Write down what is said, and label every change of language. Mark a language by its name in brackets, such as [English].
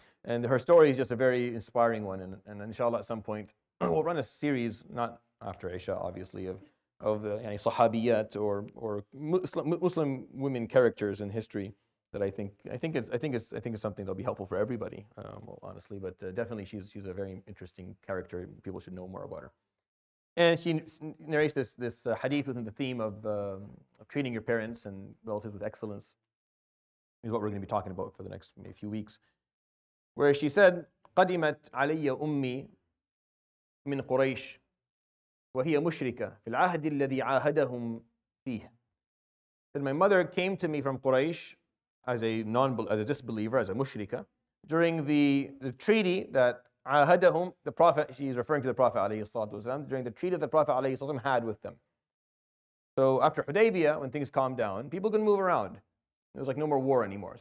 [English] And her story is just a very inspiring one, and inshallah at some point we'll run a series, not after Isha obviously, of sahabiyat or Muslim women characters in history that I think it's something that'll be helpful for everybody, honestly. But definitely she's a very interesting character. People should know more about her. And she narrates this hadith within the theme of treating your parents and relatives with excellence, is what we're going to be talking about for the next maybe few weeks. Where she said, [Arabic] قدمت علي أمي من قريش وهي مشركة في العهد الذي عاهدهم فيه. [English] That my mother came to me from Quraysh as a disbeliever, as a mushrika, during the treaty that عاهدهم, the Prophet, she's referring to the Prophet ﷺ, during the treaty that the Prophet ﷺ had with them. So after Hudaybiyah, when things calmed down, people could move around. There was like no more war anymore.